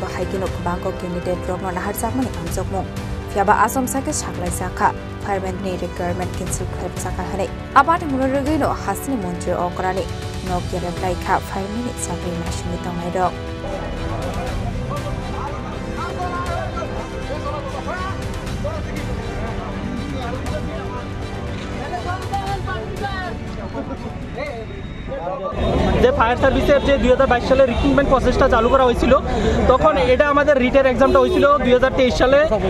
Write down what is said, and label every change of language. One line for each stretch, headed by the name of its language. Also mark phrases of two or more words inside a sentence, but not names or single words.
Kok Borok: haikino kubangko candidate rokno nahar jakmani amjokmo fiaba asom sake shaklai jaka fireman ni
English: requirement cancel
Kok Borok: khaib jaka hane abati mulorogino hasini montri okrani no gereblai kha fireman ni jakri machine tongai rok
Bangla: যে
English: fire serviceের
Bangla: যে 2022 সালে
English: recruitment processটা
Bangla: চালু করা হয়েছিল তখন এটা আমাদের
English: written examটা
Bangla: হয়েছিল 2023 সালে